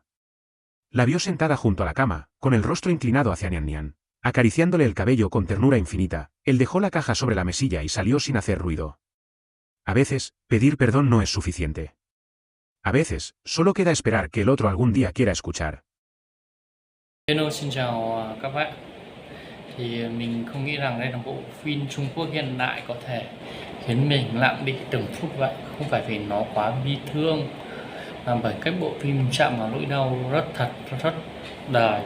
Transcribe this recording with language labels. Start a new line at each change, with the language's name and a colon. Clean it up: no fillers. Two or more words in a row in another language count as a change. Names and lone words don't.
Spanish: La vio sentada junto a la cama, con el rostro inclinado hacia Nian Nian. Acariciándole el cabello con ternura infinita, él dejó la caja sobre la mesilla y salió sin hacer ruido. A veces, pedir perdón no es suficiente. A veces, solo queda esperar que el otro algún día quiera escuchar.
Vietnamese: Hello, xin chào các bạn. Thì mình không nghĩ rằng đây là bộ phim Trung Quốc hiện đại có thể khiến mình lặng đi từng phút vậy. Không phải vì nó quá bi thương, mà bởi cách bộ phim chạm vào nỗi đau rất thật, rất đời.